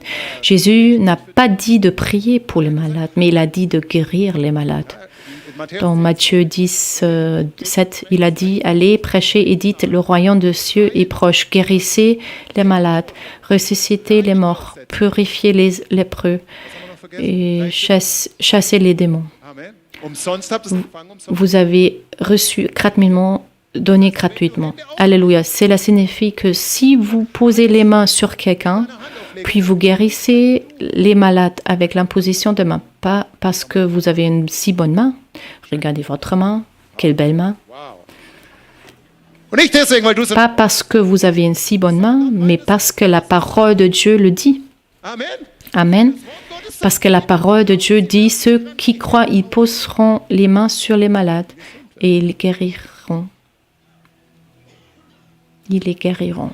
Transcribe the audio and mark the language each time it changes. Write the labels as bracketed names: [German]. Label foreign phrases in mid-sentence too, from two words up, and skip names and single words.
[French] Jésus n'a pas dit de prier pour les malades, mais il a dit de guérir les malades. Dans Matthieu 10, 7, il a dit « Allez, prêchez et dites, le royaume des cieux est proche. Guérissez les malades, ressuscitez les morts, purifiez les lépreux et chassez les démons. Amen. [German] Umsonst habt ihr es empfangen, umsonst. [French] Vous avez reçu gratuitement, donné gratuitement. Alléluia. Cela signifie que si vous posez les mains sur quelqu'un, puis vous guérissez les malades avec l'imposition de main, pas parce que vous avez une si bonne main. Regardez votre main, quelle belle main. Wow. [German] Und nicht deswegen, weil du es. [French] Pas parce que vous avez une si bonne main, mais parce que la parole de Dieu le dit. Amen. Amen. Parce que la parole de Dieu dit, ceux qui croient, ils poseront les mains sur les malades et ils les guériront. Ils les guériront.